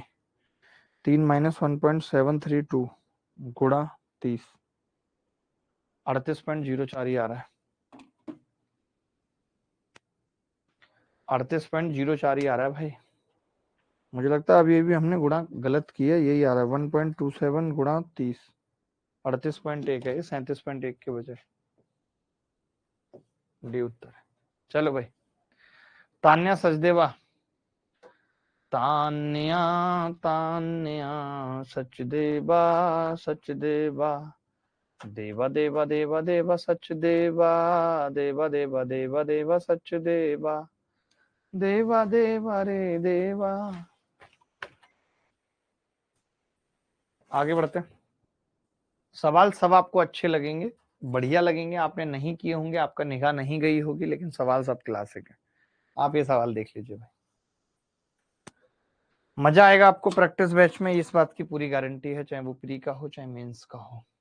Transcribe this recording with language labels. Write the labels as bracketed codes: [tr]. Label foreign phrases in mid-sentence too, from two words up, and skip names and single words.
[hi] 3 - 1.732 गुणा 30, 38.04 ही आ रहा है, 38.04 ही आ रहा है भाई। मुझे लगता है अभी हमने गुणा गलत किया, यही आ रहा है 1.27 गुणा 30, 38.1 है, 37.1 के बजाय, डी उत्तर है। चलो भाई, तान्या सचदेवा, तान्या तान्या सचदेवा सचदेवा, देवा देवा देवा देवा सचदेवा, देवा देवा देवा देवा सचदेवा, देवा देवा रे देवा। आगे बढ़ते हैं। सवाल सब आपको अच्छे लगेंगे, बढ़िया लगेंगे, आपने नहीं किए होंगे, आपका निगाह नहीं गई होगी, लेकिन सवाल सब क्लासिक है। आप ये सवाल देख लीजिए भाई, मजा आएगा आपको [en] practice batch [hi] में, इस बात की पूरी गारंटी है, चाहे वो प्री का हो चाहे मेंस का हो।